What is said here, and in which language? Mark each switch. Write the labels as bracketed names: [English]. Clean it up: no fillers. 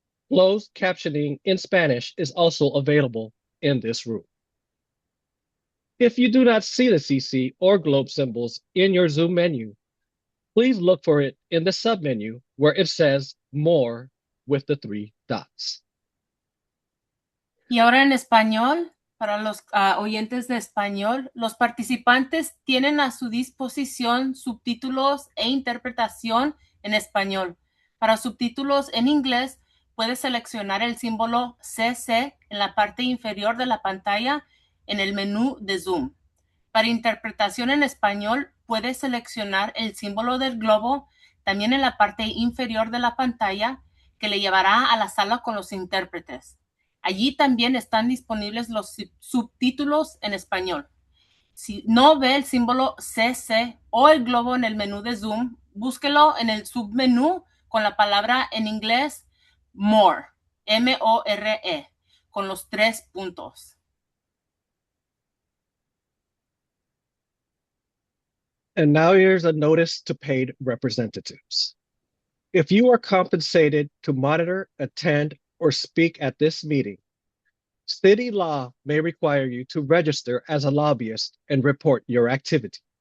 [English] Closed captioning in Spanish is also available in this room. If you do not see the CC or globe symbols in your Zoom menu, please look for it in the submenu where it says More with the 3 dots. [Spanish] Y ahora en español, para los oyentes de español, los participantes tienen a su disposición subtítulos e interpretación en español. Para subtítulos en inglés, puedes seleccionar el símbolo CC en la parte inferior de la pantalla en el menú de Zoom. Para interpretación en español, puedes seleccionar el símbolo del globo también en la parte inferior de la pantalla, que le llevará a la sala con los intérpretes. Allí también están disponibles los subtítulos en español. Si no ve el símbolo CC o el globo en el menú de Zoom, búsquelo en el submenú con la palabra en inglés More, M-O-R-E, con los 3 puntos. [English] And now here's a notice to paid representatives. If you are compensated to monitor, attend, or speak at this meeting, city law may require you to register as a lobbyist and report your activity.